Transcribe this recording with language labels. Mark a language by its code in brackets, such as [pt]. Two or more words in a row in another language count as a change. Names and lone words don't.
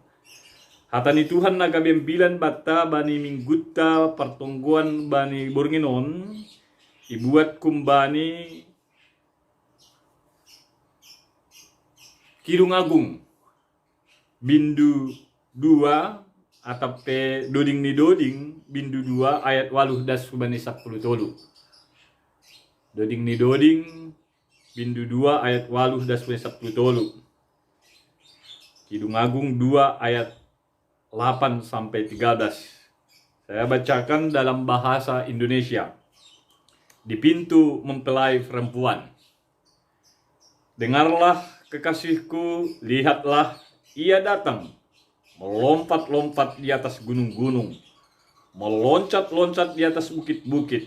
[sim] Hatani Tuhan nagabembilan bata bani mingguta pertongguan bani bornginon, ibuat kumbani Kidung Agung bindu 2 atau pe doding ni doding bindu 2 ayat 8 das subani 10 tolu. Doding ni doding bindu 2 ayat 8 das subani 10 tolu. [id] Kidung Agung 2 ayat 8 sampai 13. Saya bacakan dalam bahasa Indonesia. Di pintu mempelai perempuan. Dengarlah kekasihku, lihatlah ia datang, melompat-lompat di atas gunung-gunung, meloncat-loncat di atas bukit-bukit.